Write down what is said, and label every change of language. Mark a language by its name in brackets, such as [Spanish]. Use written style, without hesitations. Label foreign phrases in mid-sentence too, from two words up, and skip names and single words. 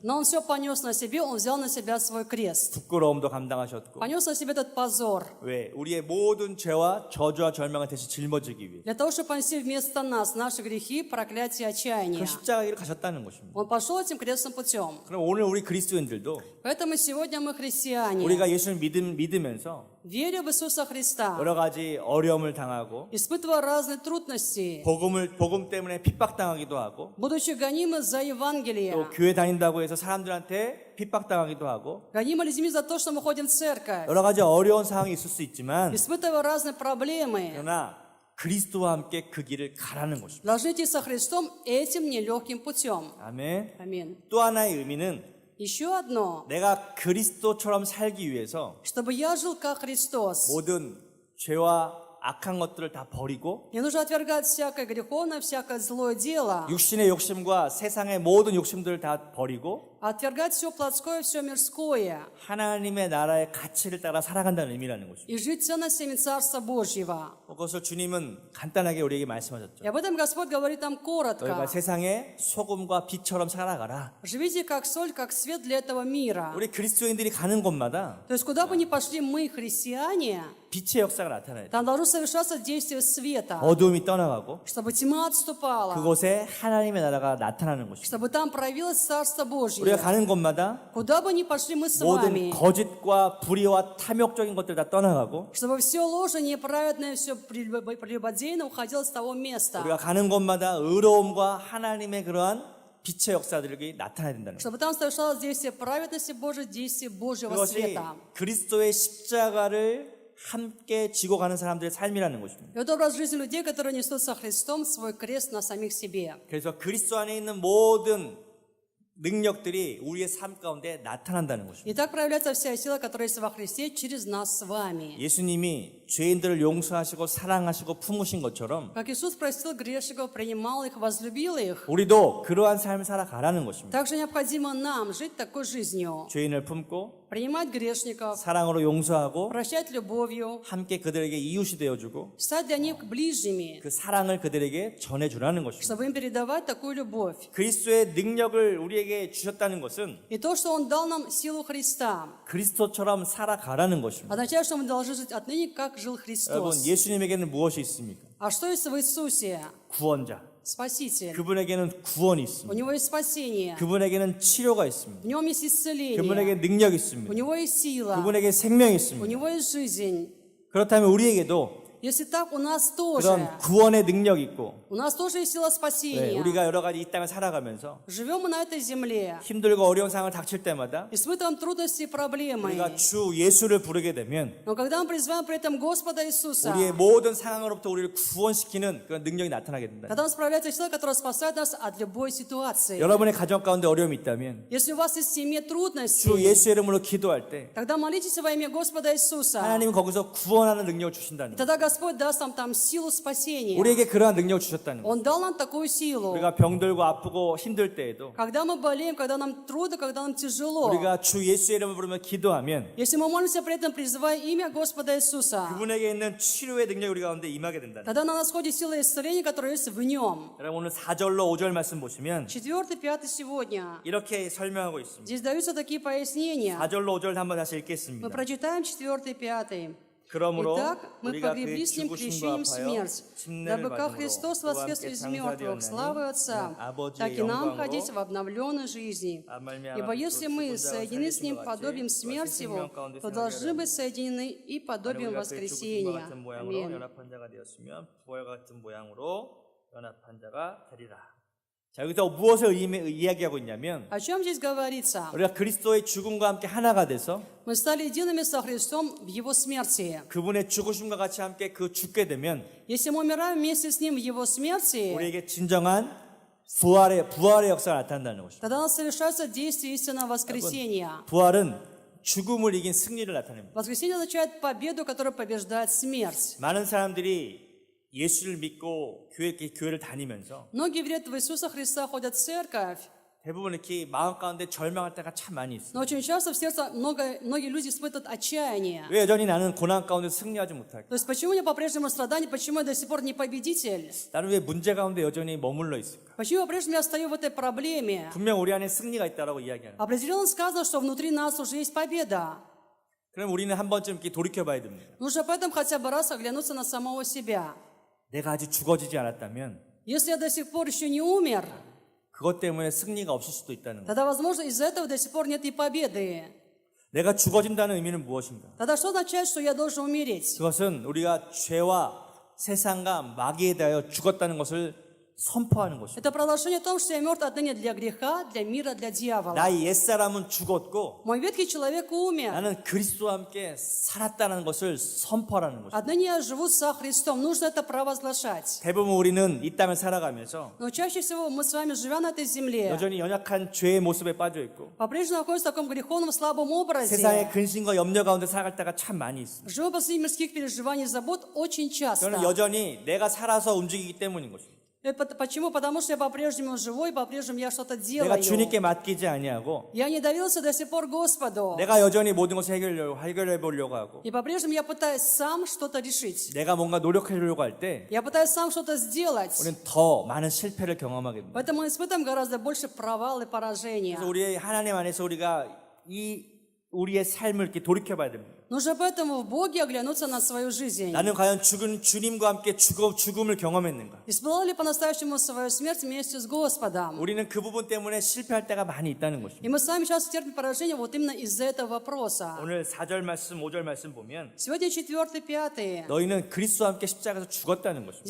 [Russian] Но Он все понес на себе, Он взял на себя свой крест. [Korean] 부끄러움도 감당하셨고 [Russian] Понес на себе этот позор. [Korean] 왜? 우리의 모든 죄와 저주와 절망을 대신 짊어지기 위해 [Russian] Для того, чтобы понести вместо нас наши грехи, проклятия, [Korean] 그 [Russian] отчаяния. [Korean] 십자가 길을 가셨다는 것입니다. [Russian] Он пошел этим крестным путем. [Korean] 그럼 오늘 우리 그리스도인들도 [Russian] Поэтому сегодня мы христиане. [Korean] 우리가 예수를 믿으면서 [Russian] веря в Иисуса Христа, [Korean] 여러 가지 어려움을 당하고 [Russian] испытывая разные трудности, [Korean] 복음 때문에 핍박당하기도 하고 [Russian] будучи гонимы за [Korean] 또 [Russian] Евангелие, [Korean] 교회 다닌다고 해서 사람들한테 핍박당하기도 하고 [Russian] гонимы людьми за то, что мы ходим в церковь, [Korean] 여러 가지 어려운 상황이 있을 수 있지만 [Russian] испытывая разные проблемы, [Korean] 그러나 그리스도와 함께 그 길을 가라는 것입니다. [Russian] должны идти со Христом этим нелегким путем. [Korean] 아멘. [Russian] Аминь. [Korean] 또 하나의 의미는 [Russian] Еще одно, [Korean] 내가 그리스도처럼 살기 위해서 [Russian] чтобы я жил как Христос. [Korean] 모든 죄와 악한 것들을 다 버리고 [Russian] Мне нужно отвергать всякое греховное, всякое злое дело, [Korean] 육신의 욕심과 세상의 모든 욕심들을 다 버리고 [Russian] отвергать все плотское, все мирское [Korean] 하나님의 나라의 가치를 따라 살아간다는 의미라는 것입니다. [Russian] и жить ценностями Царства Божьего. [Korean] 그것을 주님은 간단하게 우리에게 말씀하셨죠. [Russian] И об этом Господь говорит нам [Korean] 너희가 [Russian] коротко. [Korean] 세상의 소금과 빛처럼 살아가라. [Russian] Живите как соль, как свет для этого мира. [Korean] 우리 그리스도인들이 가는 곳마다 [Russian] То есть, куда бы ни пошли мы, христиане, [Korean] 빛의 역사가 나타나야 돼. [Russian] там должно совершаться действие света, [Korean] 어두움이 떠나가고 [Russian] чтобы тьма отступала, [Korean] 그곳에 하나님의 나라가 나타나는 것입니다. [Russian] чтобы там проявилось Царство Божье. [Korean] 우리가 가는 곳마다 [Russian] Куда бы ни пошли мы с [Korean] 모든 [Russian] вами, [Korean] 거짓과 불의와 탐욕적인 것들 다 떠나가고 [Russian] чтобы все ложное, неправедное, все прелюбодейное уходило с того места. [Korean] 우리가 가는 곳마다 의로움과 하나님의 그러한 빛의 역사들이 나타나야 된다는 거예요. [Russian] Чтобы там совершалось действие праведности Божьей, действие Божьего [Korean] 그것이 [Russian] света. [Korean] 그리스도의 십자가를 함께 지고 가는 사람들의 삶이라는 것입니다. [Russian] И это образ жизни людей, которые несут со Христом свой крест на самих себе. [Korean] 그래서 그리스도 안에 있는 모든 능력들이 우리의 삶 가운데 나타난다는 것입니다. [Russian] И так проявляется вся сила, которая есть во Христе через нас с вами. [Korean] 예수님이 죄인들을 용서하시고 사랑하시고 품으신 것처럼 [Russian] Как Иисус простил грешников, принимал их, возлюбил их, [Korean] 우리도 그러한 삶을 살아가라는 것입니다. [Russian] также необходимо нам жить такой жизнью. [Korean] 죄인을 품고 [Russian] Принимать грешников, [Korean] 사랑으로 용서하고 [Russian] прощать любовью, [Korean] 함께 그들에게 이웃이 되어주고 [Russian] стать для них ближними, [Korean] 그 사랑을 그들에게 전해주라는 것입니다. [Russian] чтобы им передавать такую любовь. [Korean] 그리스도의 능력을 우리에게 주셨다는 것은 [Russian] И то, что Он дал нам силу Христа, [Korean] 그리스도처럼 살아가라는 것입니다. [Russian] означает, что мы должны жить отныне, как жил [Korean] 여러분, [Russian] Христос. [Korean] 예수님에게는 무엇이 있습니까? [Russian] А что есть в Иисусе? [Korean] 구원자. [Russian] Спаситель. [Korean] 그분에게는 구원이 [Russian] У [Korean] 있습니다. [Russian] Него есть спасение. [Korean] 그분에게는 치료가 있습니다. [Russian] В Нем есть исцеление. [Korean] 그분에게 능력이 [Russian] У [Korean] 있습니다. [Russian] Него есть сила. [Korean] 그분에게 생명이 [Russian] У [Korean] 있습니다. [Russian] Него есть жизнь. [Korean] 그렇다면 우리에게도 [Russian] Если так, у нас тоже. [Korean] 그런 구원의 능력이 있고 [Russian] У нас тоже есть сила спасения. [Korean] 우리가 여러 가지 이 땅을 살아가면서 [Russian] Живем мы на этой земле. [Korean] 힘들고 어려운 상황을 닥칠 때마다 [Russian] Испытываем трудности и проблемы. [Korean] 우리가 주 예수를 부르게 되면 [Russian] Но когда мы призываем при этом Господа Иисуса, [Korean] 우리의 모든 상황으로부터 우리를 구원시키는 그런 능력이 나타나게 된다. [Russian] тогда справляется сила, которая спасает нас от любой ситуации. [Korean] 여러분의 가정 가운데 어려움이 있다면 [Russian] Если у вас есть в семье [Korean] 주 [Russian] трудности, [Korean] 예수의 이름으로 기도할 때 [Russian] тогда молитесь во имя Господа Иисуса. [Korean] 하나님은 거기서 구원하는 능력을 주신다는 거예요. [Russian] Тогда Господь даст нам там силу спасения. [Korean] 우리에게 그러한 능력을 주셨다는 거예요. [Russian] Он дал нам такую силу. [Korean] 우리가 병들고 아프고 힘들 때에도 [Russian] Когда мы болеем, когда нам трудно, когда нам тяжело, [Korean] 우리가 주 예수의 이름을 부르며 기도하면 [Russian] если мы молимся при этом, призывая имя Господа Иисуса, [Korean] 그분에게 있는 치료의 능력이 우리 가운데 임하게 된다는 거예요. [Russian] тогда на нас ходит сила исцеления, которая есть в Нем. [Korean] 여러분 오늘 4절로 5절 말씀 보시면 [Russian] 4, 5 сегодня. [Korean] 이렇게 설명하고 있습니다. [Russian] Здесь даются такие пояснения. [Korean] 4절로 5절 한번 다시 [Russian] Мы [Korean] 읽겠습니다. [Russian] прочитаем 4, 5. [Korean] 그러므로 [Russian] Итак, мы [Korean] 우리가 [Russian] погребли [Korean] 그의 [Russian] с Ним [Korean] 죽으심과 [Russian] крещением [Korean] 합하여 [Russian] смерть, [Korean] 침례를 [Russian] дабы как [Korean] 받음으로 [Russian] Христос [Korean] 그와 [Russian] воскрес [Korean] 함께 [Russian] из мертвых славы Отца, [Korean] 장사되었나니 [Russian] так и [Korean] 아버지의 [Russian] нам [Korean] 영광으로 [Russian] ходить в обновленной жизни. [Korean] 말미암아 [Russian] Ибо если мы [Korean] 죽은 자가 [Russian] соединены с Ним [Korean] 살리신 것 [Russian] подобием [Korean] 같이 [Russian] смерти Его, [Korean] 생명 가운데 [Russian] то [Korean] 생하게 [Russian] должны [Korean] 하려 [Russian] быть соединены и подобием [Korean] 우리가 그의 죽으심과 [Russian] воскресения. [Korean] 같은 모양으로 [Russian] Аминь. [Korean] 연합한 자가 되었으면 부활과 같은 모양으로 연합한 자가 되리라. 자, 여기서 무엇을 이야기하고 있냐면 [Russian] О чем здесь говорится? [Korean] 우리가 그리스도의 죽음과 함께 하나가 돼서 [Russian] Мы стали едиными со Христом в Его смерти. [Korean] 그분의 죽으심과 같이 함께 그 죽게 되면 [Russian] Если мы умираем вместе с Ним в Его смерти, [Korean] 우리에게 진정한 부활의 역사가 나타난다는 것입니다. [Russian] тогда у нас совершается действие истинного воскресения. [Korean] 부활은 죽음을 이긴 승리를 나타냅니다. [Russian] Воскресение означает победу, которая побеждает смерть. [Korean] 많은 사람들이 예수를 믿고 교회를 다니면서 [Russian] Многие верят в Иисуса Христа, ходят в церковь, [Korean] 대부분 이렇게 마음 가운데 절망할 때가 참 많이 있어요. [Russian] но очень часто в сердце многие люди испытывают отчаяние. [Korean] 왜 여전히 나는 고난 가운데 승리하지 못할까? [Russian] То есть почему я по-прежнему страдаю, почему я до сих пор не победитель? [Korean] 나는 왜 문제 가운데 여전히 머물러 있을까? [Russian] Почему по-прежнему я стою в этой проблеме? [Korean] 분명 우리 안에 승리가 있다라고 이야기하는. [Russian] Определенно сказано, что внутри нас уже есть победа. [Korean] 그럼 우리는 한 번쯤 이렇게 돌이켜 봐야 됩니다. [Russian] Нужно поэтому хотя бы раз оглянуться на самого себя. [Korean] 내가 아직 죽어지지 않았다면 [Russian] Если я до сих пор еще не умер, [Korean] 그것 때문에 승리가 없을 수도 있다는 거. [Russian] тогда, возможно, из-за этого до сих пор нет и победы. [Korean] 내가 죽어진다는 의미는 무엇인가? [Russian] Тогда что означает, что я должен умереть? [Korean] 그것은 우리가 죄와 세상과 마귀에 대하여 죽었다는 것을 선포하는 것입니다. [Russian] Это продолжение о том, что я мертв отныне для греха, для мира, для дьявола. [Korean] 나의 옛사람은 죽었고 [Russian] Мой ветхий человек умер. [Korean] 나는 그리스도와 함께 살았다는 것을 선포하는 것입니다. [Russian] Отныне я живу со Христом. Нужно это провозглашать. [Korean] 대부분 우리는 이 땅을 살아가면서 [Russian] Но чаще всего мы с вами, живя на этой земле, [Korean] 여전히 연약한 죄의 모습에 빠져 있고 [Russian] по-прежнему находимся в таком греховном, слабом образе. [Korean] 세상의 근심과 염려 가운데 살아갈 때가 참 많이 있습니다. [Russian] Живу посреди мирских переживаний и забот очень часто. [Korean] 저는 여전히 내가 살아서 움직이기 때문인 것입니다. [Russian] Почему? Потому что я по-прежнему живой, по-прежнему я что-то [Korean] 내가 [Russian] делаю. [Korean] 주님께 맡기지 아니하고 [Russian] Я не доверился до сих пор Господу. [Korean] 내가 여전히 모든 것을 해결해 보려고 하고 [Russian] И по-прежнему я пытаюсь сам что-то решить. [Korean] 내가 뭔가 노력하려고 할 때 [Russian] Я пытаюсь сам что-то сделать. [Korean] 우리는 더 많은 실패를 경험하게 됩니다. [Russian] Поэтому мы испытываем гораздо больше провал и поражения. [Korean] 그래서 우리의 하나님 안에서 우리가 우리의 삶을 이렇게 돌이켜 봐야 됩니다. [Russian] Нужно поэтому в Боге оглянуться на свою жизнь. [Korean] 나는 과연 죽은 주님과 함께 죽음을 경험했는가? [Russian] Испытал ли по-настоящему свою смерть вместе с Господом? [Korean] 우리는 그 부분 때문에 실패할 때가 많이 있다는 것입니다. [Russian] И мы с вами сейчас терпим поражение вот именно из-за этого вопроса. [Korean] 오늘 4절 말씀, 5절 말씀 보면 [Russian] Сегодня 4, 5. [Korean] 너희는 그리스도와 함께 십자가에서 죽었다는 것입니다.